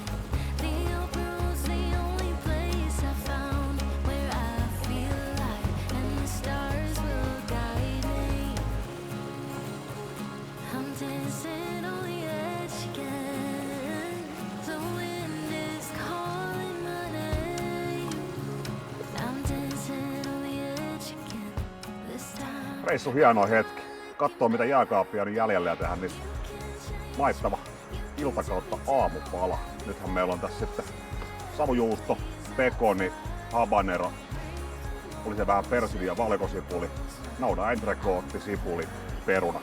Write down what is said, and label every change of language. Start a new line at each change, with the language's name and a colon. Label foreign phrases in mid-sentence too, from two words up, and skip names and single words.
English: The open road's the only place I found where I feel alive, and the stars will guide me. I'm dancing on the edge again. The wind is calling my name. I'm dancing on the edge again. This time.
Finnish: Reissu hieno hetki. Katsoo mitä jääkaappia on jäljellä ja tehdä niistä maittava iltakautta aamupala. Nythän meillä on tässä sitten savujuusto, pekoni, habanero. Oli se vähän persilia, valkosipuli, naudan entrecôte, sipuli, peruna.